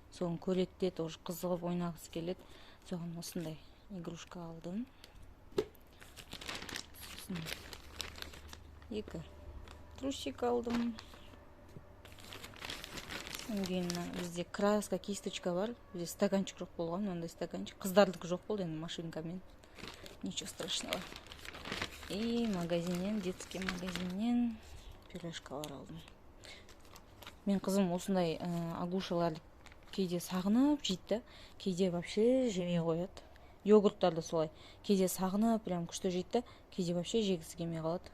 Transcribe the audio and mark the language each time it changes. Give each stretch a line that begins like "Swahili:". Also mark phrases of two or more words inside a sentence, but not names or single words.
Kazakh: Соны көреді, тоже қызығып ойнағысы келеді. Соған осындай игрушка алдым. Сосын 2 трусик алдым. Кейін бізде краска, кисточка бар. Бізде стаканчик жоқ болған, мынандай стаканчик. Қыздардікі жоқ болды, енді машинкамен.
Russian: Ничего страшного.
Kazakh: И магазиннен, детский магазиннен пюрешкалар алдым. Мен қызым осындай агушаларды кейде сағынып жейді, кейде вообще жемей қояды. Йогурттарды солай. Кейде сағынып, прям күшті жейді, кейде вообще жегісі келмей қалады.